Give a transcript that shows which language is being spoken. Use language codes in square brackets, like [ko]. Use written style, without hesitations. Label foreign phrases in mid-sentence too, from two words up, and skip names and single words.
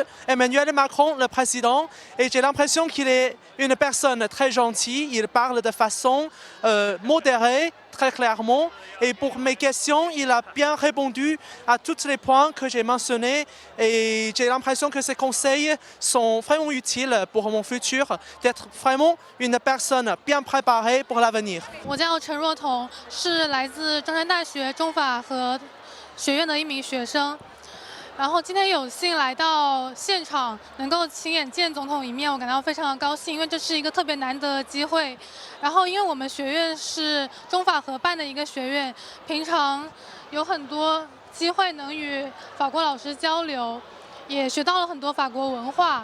[fr] Emmanuel Macron, le président, et j'ai l'impression qu'il est une personne très gentille, il parle de façon modérée, très clairement, et pour mes questions, il a bien répondu à tous les points que j'ai mentionnés, et j'ai l'impression que ces conseils sont vraiment utiles pour mon futur, d'être vraiment une personne bien préparée pour l'avenir. [zh] 我叫陈若彤，是来自中山大学中法和学院的一名学生。然后今天有幸来到现场，能够亲眼见总统一面，我感到非常的高兴，因为这是一个特别难得的机会。然后因为我们学院是中法合办的一个学院，平常有很多机会能与法国老师交流，也学到了很多法国文化。